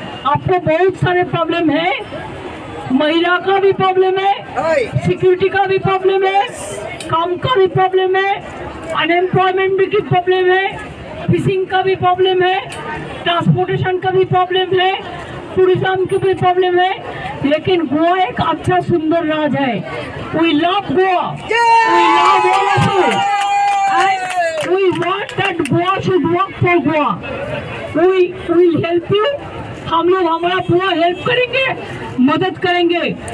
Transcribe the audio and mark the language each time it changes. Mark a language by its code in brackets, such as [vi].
[hi] आपको बहुत सारे प्रॉब्लम है, महिला का भी प्रॉब्लम है, सिक्योरिटी का भी प्रॉब्लम है, काम का भी प्रॉब्लम है, अनएम्प्लॉयमेंट की प्रॉब्लम है, फिशिंग का भी प्रॉब्लम है, ट्रांसपोर्टेशन का भी प्रॉब्लम है, टूरिज्म की भी प्रॉब्लम है। लेकिन गोवा एक अच्छा सुंदर राज्य है। [en] We love Goa, we love Goa and we want that Goa should work for Goa. We will help you. [hi] हम लोग हमारा पूरा हेल्प करेंगे, मदद करेंगे।